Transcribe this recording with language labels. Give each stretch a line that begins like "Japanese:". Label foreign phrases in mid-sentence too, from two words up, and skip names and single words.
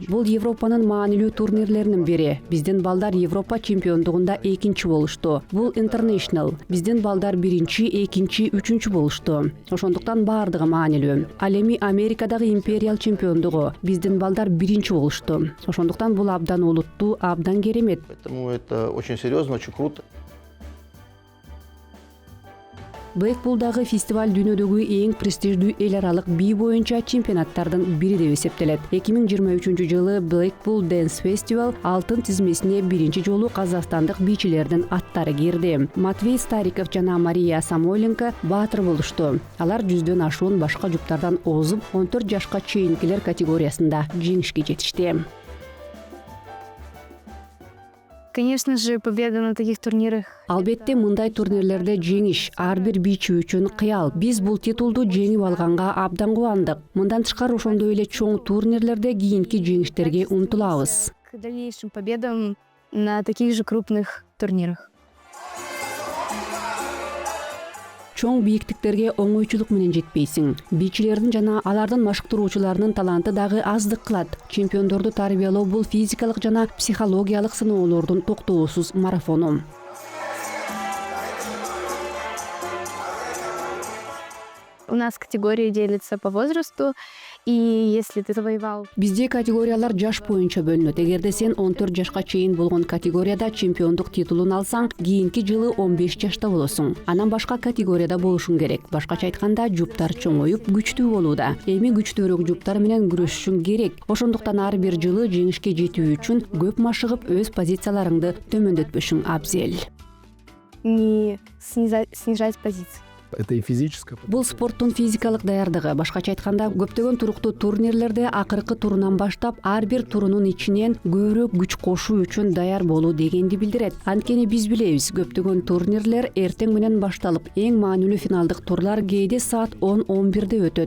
Kyrgyz: Бул Европанын маанилүү турнирлеринин бири. Биздин балдар Европа чемпиондугунда экинчи болушту. Бул International. Биздин балдар биринчи, экинчи, үчүнчү болушту. Ошондуктан бардыгы маанилүү. Ал эми Америкадагы империал чемпиондугу. Биздин балдар биринчи болушту. Ошондуктан бул абдан олуттуу, абдан керемет.
Russian: Поэтому это очень серьезно, очень круто.
Kyrgyz: Blackpool'дагы фестиваль дүйнөдөгү эң престиждүү эл аралык бий боюнча чемпионаттардын бири деп эсептелет. 2023-жылы Blackpool Dance Festival алтын тизмесине биринчи жолу казакстандык бийчилердин аттары кирди. Матвей Стариков жана Мария Самойленко баатыр болушту. Алар 100дөн ашуун башка жуптардан озуп, 14 жашка чейинкилер категориясында жеңишке жетишти.
Russian: Конечно же, победа на таких турнирах.
Kyrgyz: Албетте мындай турнирлерде жеңиш ар бир бийчи үчүн кыял. Биз бул титулду жеңип алганга абдан кубандык. Мындан тышкары ошондой эле чоң турнирлерде кийинки жеңиштерге умтулабыз.
Russian: К дальнейшим победам на таких же крупных турнирах.
Kyrgyz: Чоң бийиктиктерге оңойчулук менен жетпейсиң. Бийчилердин жана алардын машыктыруучуларынын таланты дагы аздык кылат. Чемпиондорду тарбиялоо бул физикалык жана психологиялык сыноолордун токтоосуз марафону.
Russian: У нас категории делятся по возрасту, и если ты завоевал...
Kyrgyz: Бизде категориялар жаш боюнча бөлүнөт. Эгерде сен 14 жашка чейин болгон категорияда чемпиондук титулун алсаң, кийинки жылы 15 жашта болосуң. Анан башка категорияда болушуң керек. Башкача айтканда, жуптар чоңоюп, күчтүү болууда. Эми күчтүүрөөк жуптар менен күрөшүшүң керек. Ошондуктан ар бир жылы жеңишке жетүү үчүн көп машыгып, өз позицияларыңды төмөндөтпөшүң абзел.
Russian: Не снижать позиции. Это и физическое.
Kyrgyz: Бул спорттун физикалык даярдыгы. Башкача айтканда, көптөгөн туруктуу турнирлерде акыркы турунан баштап ар бир турунун ичинен көбүрөөк күч кошуу үчүн даяр болуу дегенди билдирет. Анткени биз билебиз, көптөгөн турнирлер эртең менен башталып, эң маанилүү финалдык турлар кээде саат 10-11 өтөт.